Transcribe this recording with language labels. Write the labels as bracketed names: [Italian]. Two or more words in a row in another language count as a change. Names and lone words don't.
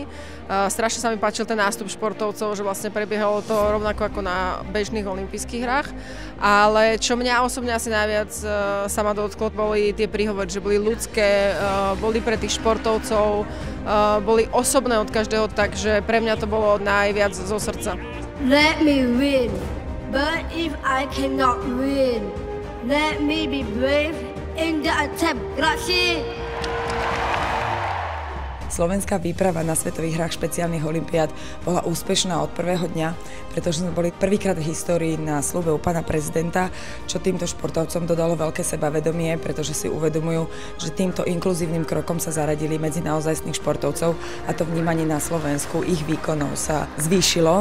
[Slovak] Strašne sa mi páčil ten nástup športovcov, že vlastne prebiehalo to rovnako ako na bežných olympijských hrách. Ale čo mňa osobne asi najviac sa ma dotklo, boli tie príhovory, že boli ľudské, boli pre tých športovcov, boli osobné od každého, takže pre mňa to bolo najviac zo srdca. [English] Let me win, but if I cannot win, let me be brave in the attempt. [Italian] Grazie. [Slovak] Slovenská výprava na svetových hrách špeciálnych olympiád bola úspešná od prvého dňa, pretože sme boli prvýkrát v histórii na sľube u pána prezidenta, čo týmto športovcom dodalo veľké sebavedomie, pretože si uvedomujú, že týmto inkluzívnym krokom sa zaradili medzi naozajstných športovcov a to vnímanie na Slovensku ich výkonov sa zvýšilo.